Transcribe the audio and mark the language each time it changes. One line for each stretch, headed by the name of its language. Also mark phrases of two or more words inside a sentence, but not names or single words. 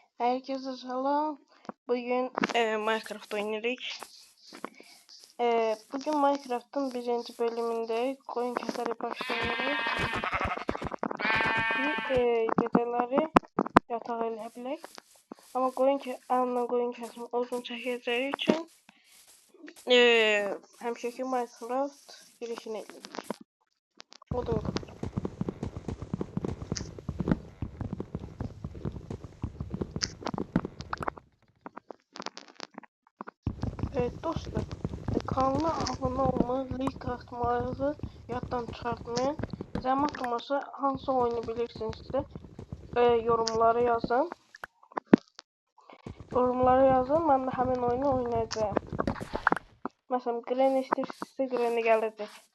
Turkish: Herkese selam.
Azerbaijani: Bugün Minecraft oynayırıq. Bugün
Turkish: Minecraft'ın birinci bölümünde koyun keserek
Azerbaijani: başlayırıq. Geceleri yatağa elə bilək. Amma anla koyun kesimi uzun çəkəcəyi üçün həmişəki Minecraft girişini edirik. Odun qırır.
Turkish: Evet dostlar, kanala abone olmayı,
Azerbaijani: like atmayı yaddan çıxartmayın. Zəhmət olmasa hansı oyunu bilirsinizsə yorumlara yazın. Yorumlara yazın, mən də həmin oyunu oynayacağım. Məsələn, Granny istəyirsinizsə Granny gələcək.